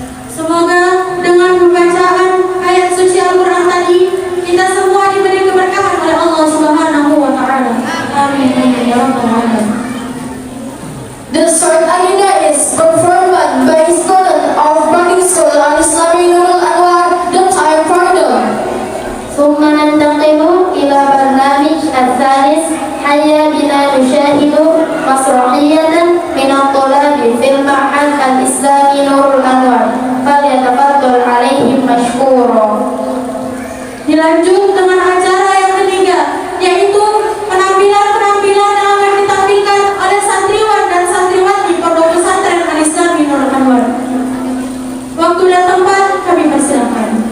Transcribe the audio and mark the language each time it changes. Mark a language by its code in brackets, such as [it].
[id] Semoga dengan pembacaan ayat suci Al-Quran tadi kita semua diberi keberkahan oleh Allah Subhanahu wa Ta'ala. Amin ya rabbal alamin. [en] The short agenda is performed by student of boarding school Al-Islami Nurul Anwar. The time for them. [ar] ثم ننتقل إلى برنامج الثالث حيا بنا نشاهد مسرحية من الطلاب في المعهد الإسلامي نور الأنوار فليتفضل عليهم مشكورا. [id] Dilanjut dengan acara yang ketiga, yaitu penampilan-penampilan yang akan ditampilkan oleh santriwan dan santriwati Pondok Pesantren Al-Islami Nurul Anwar. Waktu dan tempat kami persilakan.